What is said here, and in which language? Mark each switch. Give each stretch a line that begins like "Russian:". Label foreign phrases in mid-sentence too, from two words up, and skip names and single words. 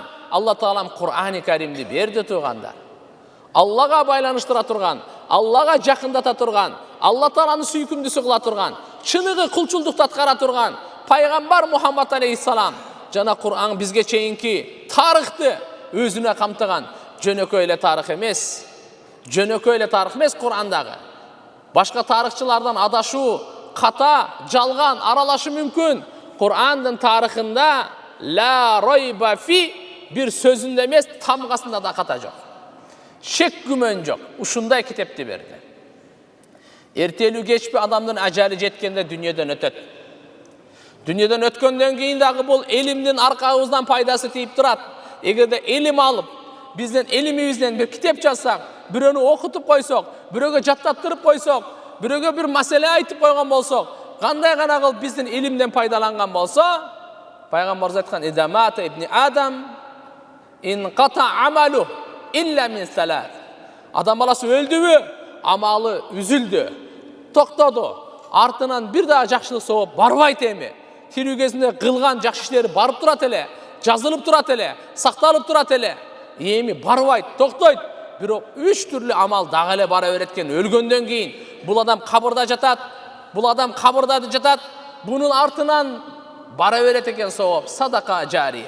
Kyrgyz: Алла Таалам Кур'ани Каримди берди тургандар. Аллага байланыштыра турган, Аллага жакындата турган, Алла Тааланы сүйкүмдүүсү кыла турган, чыныгы кулчулдукту аткара турган пайгамбар Мухаммад алейхиссалам жана Кур'ан бизге чейинки тарыхты өзүнө камтыган жөнөкөй эле тарых эмес. Жөнөкөй эле тарых эмес Кур'андагы. Башка тарыхчылардан адашуу, ката, жалган аралашы мүмкүн. Кур'андын тарыхында
Arabic: لا ريب
Kyrgyz: фи бир сөзүндө эмес, тамгасында да ката жок. Шек күмөн жок. Ушундай китепти берди. Эртелүү кечпи адамдын ажалы жеткенде дүнүйөдөн өтөт. Дүнүйөдөн өткөндөн кийин дагы бул элимдин аркабыздан пайдасы тийип турат. Эгерде элим алып, биздин элимибизден бир китеп жазсак, бирөөнү окутуп койсок, бирөөгө жаттаттырып койсок, бирөөгө бир маселе айтып койгон болсок, кандай гана кылып биздин элимден пайдаланган болсо, пайгамбарыбыз айткан
Arabic: إذا مات ابن آدم انقطع عمله إلا من ثلاث.
Kyrgyz: Адам баласы өлдүбү, амалы үзүлдү, токтоду. Артынан бир дагы жакшылык сооп барбайт эми. Тирүү кезинде кылган жакшы иштери барып турат эле, жазылып турат эле, сакталып турат эле. Эми барбайт, токтойт. Бирок 3 түрлүү амал дагы эле бара берет экен. Өлгөндөн кийин бул адам кабырда жатат, бунун артынан бара берет экен сооп
Arabic: صدقة جارية.